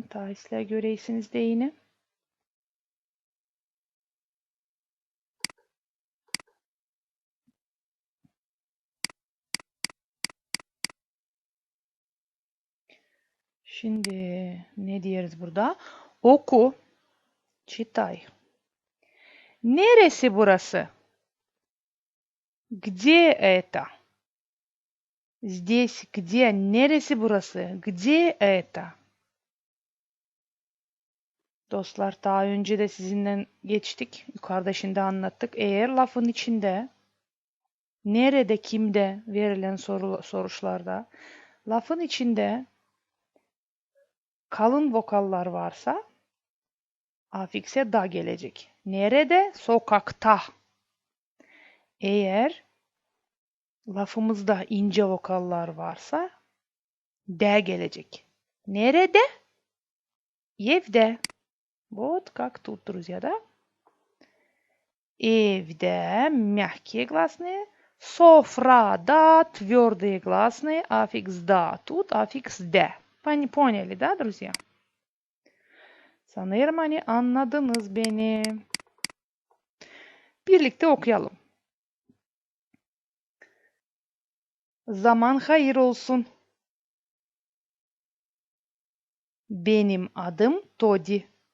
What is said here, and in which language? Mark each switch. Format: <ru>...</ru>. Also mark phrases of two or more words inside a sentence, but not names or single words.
<gag>Ta sizler göreysiniz de yine. Şimdi ne diyoruz burada? Oku. Читай. Neresi burası?</gag> <ru>Где это? Здесь где?</ru> <gag>Neresi burası?</gag> <ru>Где это?</ru> <gag>Dostlar daha önce de sizinle geçtik. Yukarıda şimdi anlattık. Eğer lafın içinde nerede, kimde verilen soruşlarda lafın içinde kalın vokallar varsa Afikse da gelecek. Nerede? Sokakta. Eğer lafımızda ince vokallar varsa D gelecek. Nerede? Evde.</gag> <ru>Вот как тут, друзья, да? Evde мягкие гласные. Sofrada твердые гласные. Аффикс да. Тут аффикс de. Поняли, да, друзья?</ru> <gag>Sanırım hani anladınız beni. Birlikte okuyalım. Zaman hayır olsun. Benim adım Todi.</gag>